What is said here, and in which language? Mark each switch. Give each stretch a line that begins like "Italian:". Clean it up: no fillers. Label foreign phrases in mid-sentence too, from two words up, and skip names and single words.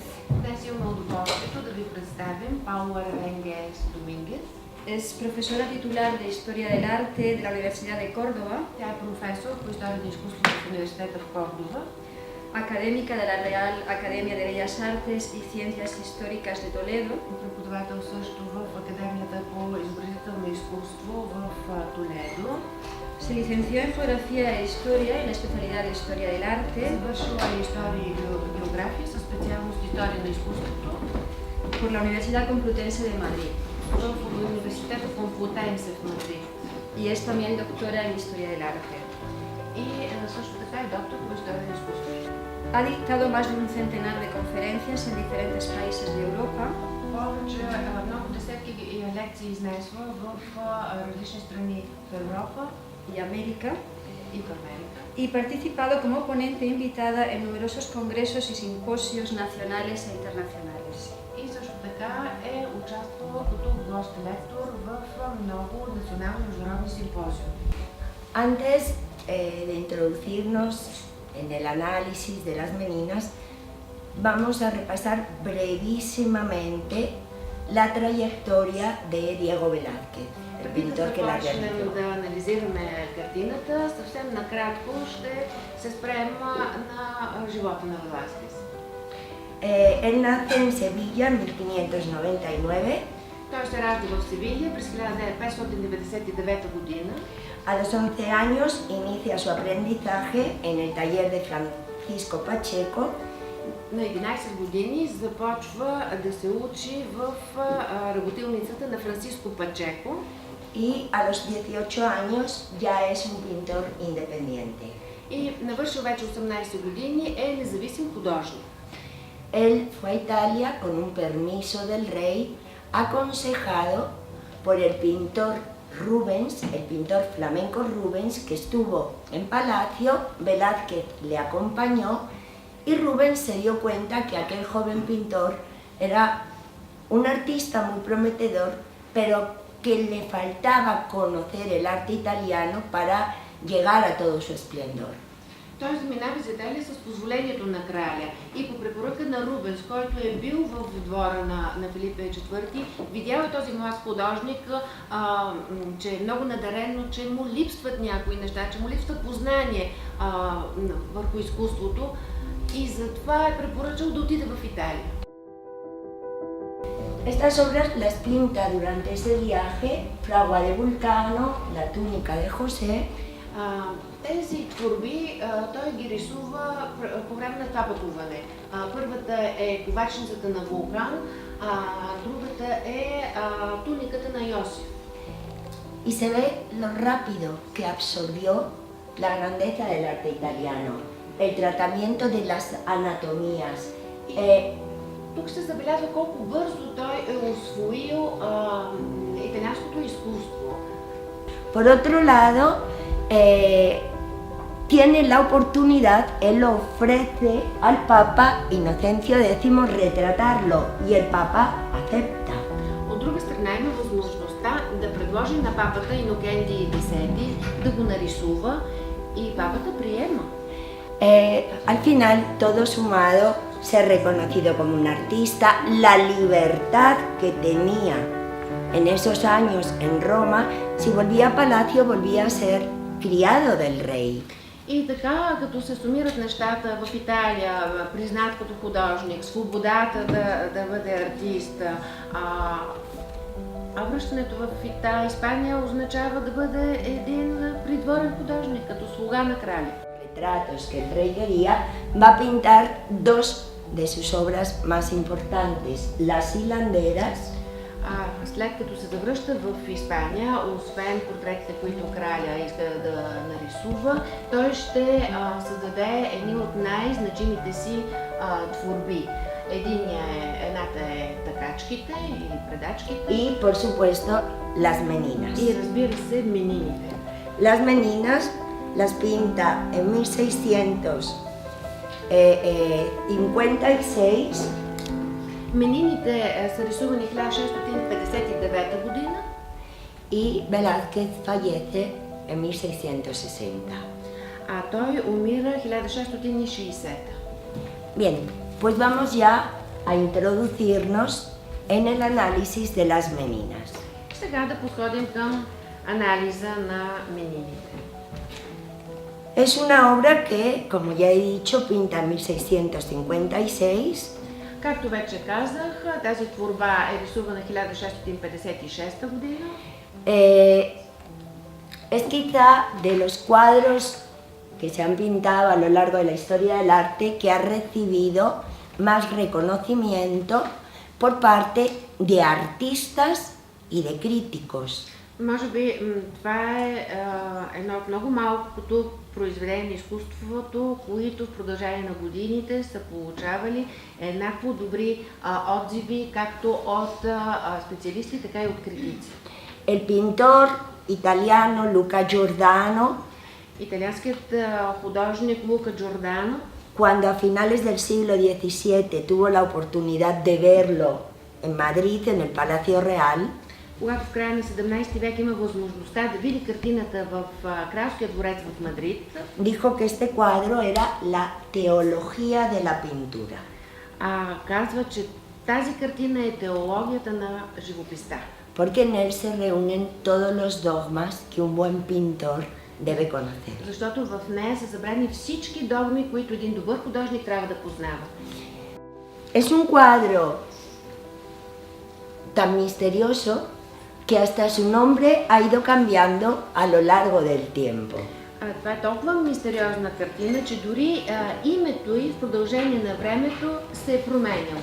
Bulgarian: Днес имаме удоволствието да ви представим Paula Revenga Domínguez.
Spanish: Es profesora titular de Historia del Arte de la Universidad de Córdoba.
Bulgarian: Тя е професор по история на изкуството в университета в Кордова.
Spanish: Académica de la Real Academia de Bellas Artes y Ciencias Históricas de Toledo.
Bulgarian: Преподавател също в Академията по изобразително изкуство в Толедо.
Spanish: Se licenció en Geografía e Historia en la especialidad de Historia del Arte.
Bulgarian: Завършила е история и география със специалност история на изкуството
Spanish: por la Universidad Complutense de Madrid.
Bulgarian: в университета Комплутенсе в Мадрид.
Spanish: Y es también doctora en Historia del Arte.
Bulgarian: И също така е доктор по история на изкуството.
Spanish: Ha dictado más de un centenar de conferencias en diferentes países de Europa.
Bulgarian: Повече много десетки лекции изнесла в различни страни в Европа
Spanish: Y América.
Bulgarian: и в Америка.
Spanish: Y participado como ponente invitada en numerosos congresos y simposios nacionales e internacionales.
Bulgarian: И също така е участвала като гост-лектор в много национални и международни симпозиуми.
Spanish: Antes de introducirnos en el análisis de las meninas, vamos a repasar brevísimamente la trayectoria de Diego Velázquez, el pintor que la realizó.
Bulgarian: Да анализираме картината, съвсем накратко ще се спрем на живота на Велázquez.
Spanish: Él nace en Sevilla en 1599.
Bulgarian: Той се ражда в Севилия през 1599 година.
Spanish: A los 11 años inicia su aprendizaje en el taller de Francisco Pacheco.
Bulgarian: На 11 години започва да се учи в работилницата на Франциско Пачеко.
Spanish: Y a los 18 años ya es un pintor independiente.
Bulgarian: И навършил вече 18 години е независим художник.
Spanish: Él fue a Italia con un permiso del rey, aconsejado por el pintor Rubens, el pintor flamenco Rubens, que estuvo en Palacio. Velázquez le acompañó y Rubens se dio cuenta que aquel joven pintor era un artista muy prometedor, pero que le faltaba conocer el arte italiano para llegar a todo su esplendor.
Bulgarian: Той заминава за Италия с позволението на краля и по препоръка на Рубенс, който е бил в двора на Филип IV, видял е този млад художник, че е много надарен, но че му липсват някои неща, че му липсва познание върху изкуството и затова е препоръчал да отиде в Италия.
Spanish: Estas obras las pinta durante ese viaje Fragua de Vulcano, La túnica de José.
Bulgarian: Тези творби той ги рисува по време на това пътуване. Първата е Ковачницата на Вулкан, а другата е Туниката на Йосиф.
Spanish: Y se ve lo rápido que absorbió la grandeza del arte italiano, el tratamiento de las anatomías.
Bulgarian: Тук се забелязва колко бързо той е усвоил италианското изкуство.
Spanish: Por otro lado, tiene la oportunidad, él ofrece al Papa Inocencio X retratarlo y el Papa acepta.
Bulgarian: От друга страна има възможността да предложи на папата Инокентий X да го нарисува и папата приема.
Spanish: Al final, todo sumado, ser reconocido como un artista, la libertad que tenía en esos años en Roma, si volvía a Palacio volvía a ser criado del rey.
Bulgarian: И така, като се сумират нещата в Италия, признат като художник, свободата да бъде артист, а връщането в Испания означава да бъде един придворен художник, като слуга на краля.
Spanish: Retratos que el rey quería, va a pintar dos de sus obras más importantes, Las hilanderas.
Bulgarian: След като се завръща в Испания, освен портретите, които краля иска да нарисува, той ще създаде едни от най-значимите си творби. Едната е такачките или предачките.
Spanish: Y por supuesto las meninas.
Bulgarian: И разбира се, менините.
Spanish: Las Meninas las pinta en 1656
Bulgarian: Менините са рисувани 1659 година
Spanish: y Velázquez fallece en 1660.
Bulgarian: а той умира 1660.
Spanish: Bien, pues vamos ya a introducirnos en el análisis de las Meninas.
Bulgarian: Сега да подходим към анализа на Менините.
Spanish: Es una obra que, como ya he dicho, pinta en 1656.
Bulgarian: Както вече казах, тази творба е рисувана 1656 година.
Spanish: Es quizá de los cuadros que se han pintado a lo largo de la historia del arte que ha recibido más reconocimiento por parte de artistas y de críticos.
Bulgarian: Може би това е едно от много малкото произведения на изкуството, които в продължение на годините са получавали еднакво добри отзиви, както от специалисти, така и от критици.
Spanish: El pintor italiano Luca Giordano,
Bulgarian: Италианският художник Лука Джордано,
Spanish: cuando a finales del siglo XVII tuvo la oportunidad de verlo en Madrid, en el Palacio Real,
Bulgarian: когато в края на 17 век има възможността да види картината в Кралския дворец в Мадрид,
Spanish: dijo que este cuadro era la teología de la pintura.
Bulgarian: казва, че тази картина е теологията на живописта.
Spanish: Porque en él se reúnen todos los dogmas que un buen pintor debe conocer.
Bulgarian: Защото в нея са събрани всички догми, които един добър художник трябва да познава.
Spanish: Es un cuadro tan misterioso que hasta su nombre ha ido cambiando a lo largo del tiempo.
Bulgarian: Това е толкова мистериозна картина, че дори името ѝ в продължение на времето се е променяло.